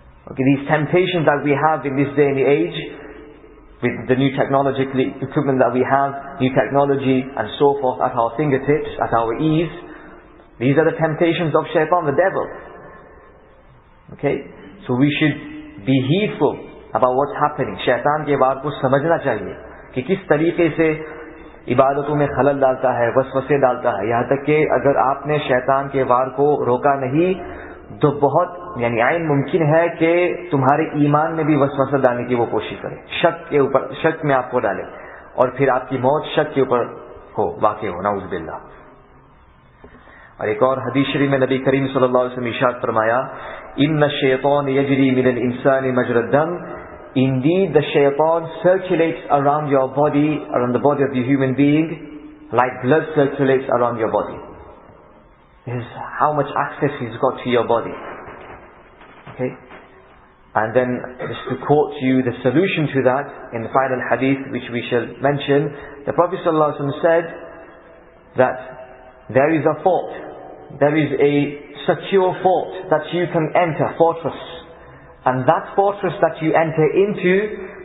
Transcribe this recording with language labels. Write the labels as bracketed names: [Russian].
[English] Okay, these temptations that we have in this day and age, with the new technological equipment that we have, new technology and so forth at our fingertips, at our ease, these are the temptations of shaitan, the devil. Okay? So we should be heedful about what's happening. [Hindi] Shaitan के बात को समझना चाहिए कि किस तरीके से इबादतों में खलल डालता है, वसवसे डालता है. यहाँ तक कि अगर आपने शैतान के वार को रोका नहीं तो बहुत यानी आइन मुमकिन है कि तुम्हारे ईमान में भी वसवसा डालने की वो कोशिश करे, शक में आपको डाले और फिर आपकी मौत शक के ऊपर हो, वाक़ई हो, नाउज़ बिल्लाह. और एक और हदीस शरीफ में नबी करीम सल्लल्लाहु अलैहि वसल्लम इरशाद फरमाया, [Arabic] इन्न शैतान यजरी मिनल इंसानी मजरा दम. [English] Indeed, the shaitan circulates around your body, around the body of the human being, like blood circulates around your body. This is how much access he's got to your body. Okay? And then, just to quote you the solution to that, in the final hadith which we shall mention, the Prophet ﷺ said that there is a fort, there is a secure fort that you can enter, fortress. And that fortress that you enter into,